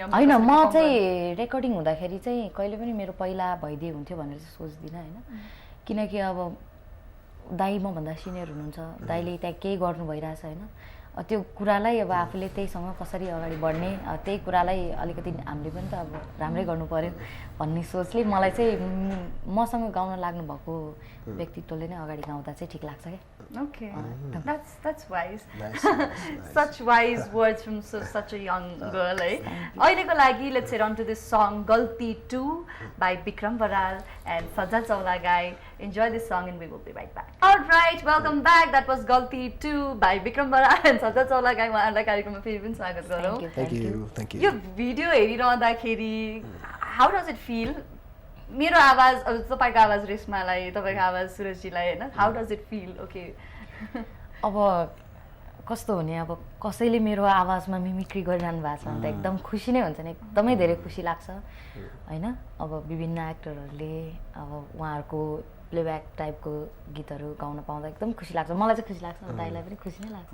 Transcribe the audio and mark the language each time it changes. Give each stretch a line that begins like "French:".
Nepali: होइन म चाहिँ रेकर्डिङ हुँदाखेरि चाहिँ कहिले पनि मेरो पहिला भइदिए हुन्थ्यो भनेर चाहिँ सोच्दिनँ होइन किनकि अब दाइ मभन्दा सिनियर हुनुहुन्छ दाइले त्यहाँ केही गर्नु भइरहेछ होइन त्यो कुरालाई अब आफूले त्यहीसँग कसरी अगाडि बढ्ने त्यही कुरालाई अलिकति हामीले पनि त अब राम्रै गर्नु पर्यो भन्ने सोचले मलाई चाहिँ मसँग गाउन लाग्नु भएको व्यक्तित्वले नै अगाडि गाउँदा चाहिँ ठिक लाग्छ क्या
English: okay that's wise such wise words from such a young girl
Nepali: है अहिलेको लागि
English: let's head on to this song Galti 2 by Bikram Baral and Sajjad Saulagai enjoy this song and we will be right back alright welcome back that was Galti 2 by Bikram Baral and Sajjad Saulagai
Nepali: उहाँहरूलाई कार्यक्रममा फेरि पनि स्वागत गरौँ
English: thank you
Nepali: yo video हेरिरहँदाखेरि
English: how does it feel
Nepali: मेरो आवाज अब तपाईको आवाज रेशमालाई तपाईको आवाज सुरजजीलाई हैन
English: how does it feel okay
Nepali: अब कस्तो हुने अब कसैले मेरो आवाजमा मिमिक्री गरिरहनु भएको छ भने त एकदम खुसी नै हुन्छ नि एकदमै धेरै खुसी लाग्छ हैन अब विभिन्न एक्टरहरूले अब उहाँहरूको प्लेब्याक टाइपको गीतहरू गाउन पाउँदा एकदम खुसी लाग्छ मलाई चाहिँ खुसी लाग्छ दाइलाई पनि खुसी नै लाग्छ